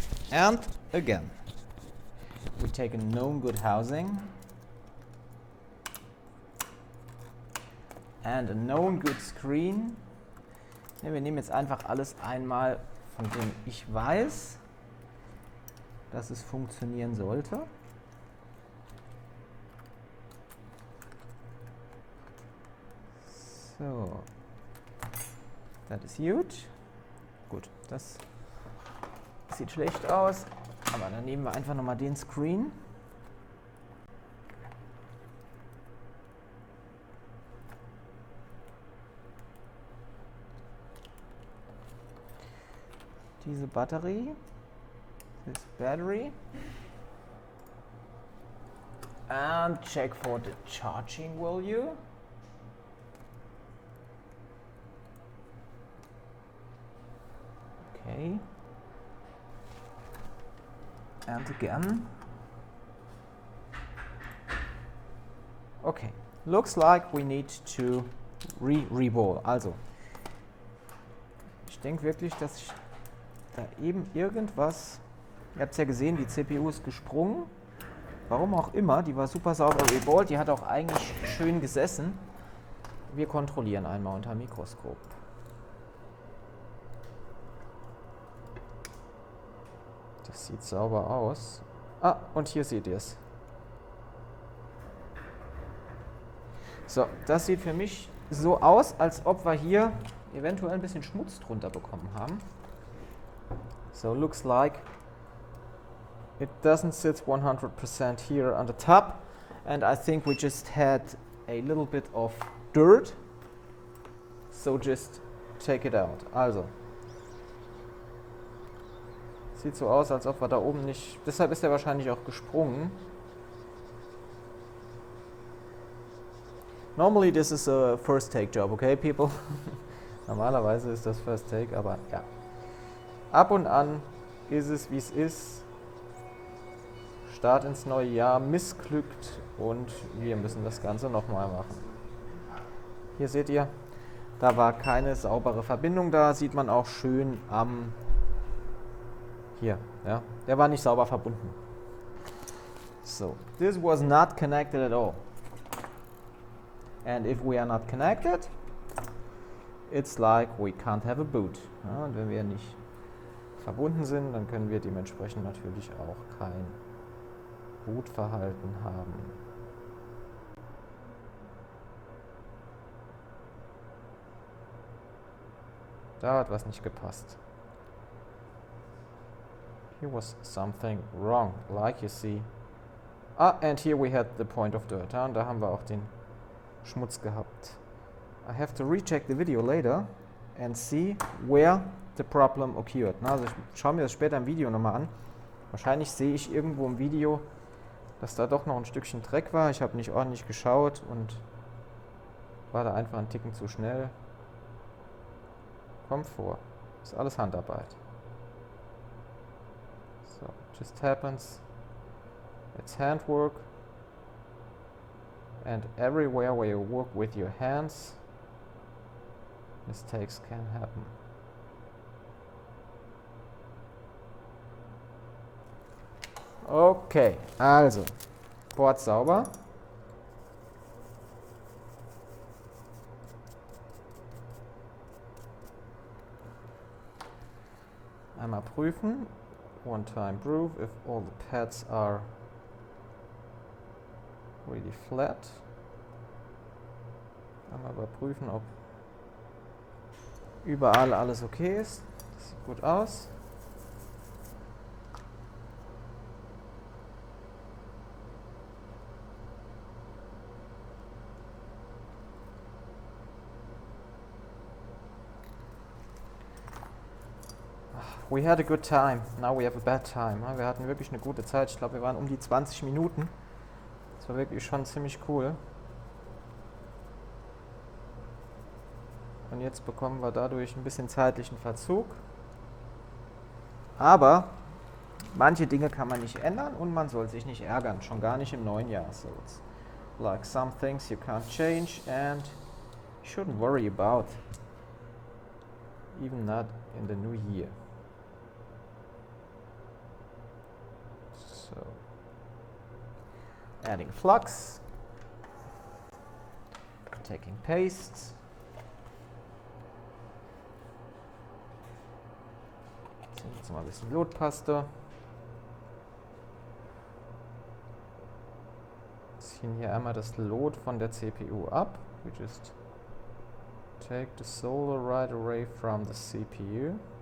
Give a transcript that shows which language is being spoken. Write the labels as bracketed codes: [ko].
[en] And again, we take a known good housing and a known good screen. [de] Ja, wir nehmen jetzt einfach alles einmal, von dem ich weiß, dass es funktionieren sollte. So. [en] That is huge. [de] Gut, das sieht schlecht aus, aber dann nehmen wir einfach nochmal den Screen. Diese Batterie, [en] this battery, and check for the charging value. Okay, and again. Okay, looks like we need to re-ball. [de] Also, ich denke wirklich, dass ich da eben irgendwas, ihr habt es ja gesehen, die CPU ist gesprungen, warum auch immer, die war super sauber reballt, die hat auch eigentlich schön gesessen. Wir kontrollieren einmal unter dem Mikroskop. Das sieht sauber aus. Ah, und hier seht ihr es. So, das sieht für mich so aus, als ob wir hier eventuell ein bisschen Schmutz drunter bekommen haben. [en] So looks like it doesn't sit 100% here on the top, and I think we just had a little bit of dirt, so just take it out. [de] Also, sieht so aus, als ob wir da oben nicht, deshalb ist er wahrscheinlich auch gesprungen. [en] Normally this is a first take job, okay people? [de] Normalerweise ist das First Take, aber ja. Ab und an ist es, wie es ist. Start ins neue Jahr missglückt und wir müssen das Ganze nochmal machen. Hier seht ihr, da war keine saubere Verbindung da, sieht man auch schön am... Hier, ja, der war nicht sauber verbunden. [en] So, this was not connected at all. And if we are not connected, it's like we can't have a boot. [de] Ja, und wenn wir nicht verbunden sind, dann können wir dementsprechend natürlich auch kein Bootverhalten haben. Da hat was nicht gepasst. [en] Here was something wrong, like you see. Ah, and here we had the point of dirt. [de] Ja, und da haben wir auch den Schmutz gehabt. [en] I have to recheck the video later and see where the problem occurred. [de] Na, also ich schaue mir das später im Video nochmal an. Wahrscheinlich sehe ich irgendwo im Video, dass da doch noch ein Stückchen Dreck war. Ich habe nicht ordentlich geschaut und war da einfach einen Ticken zu schnell. Kommt vor. Ist alles Handarbeit. [en] So, just happens. It's handwork. And everywhere where you work with your hands, mistakes can happen. [de] Okay, also, Board sauber. Einmal prüfen. [en] One time proof if all the pads are really flat. [de] Einmal überprüfen, ob überall alles okay ist. Das sieht gut aus. [en] We had a good time, now we have a bad time. [de] Wir hatten wirklich eine gute Zeit. Ich glaube, wir waren um die 20 Minuten. Das war wirklich schon ziemlich cool. Und jetzt bekommen wir dadurch ein bisschen zeitlichen Verzug. Aber manche Dinge kann man nicht ändern und man soll sich nicht ärgern, schon gar nicht im neuen Jahr. [en] So it's like some things you can't change and you shouldn't worry about, even not in the new year. So, adding flux, taking paste. [de] Jetzt mal ein bisschen Lotpaste. Ziehen hier einmal das Lot von der CPU ab. [en] We just Take the solder right away from the CPU.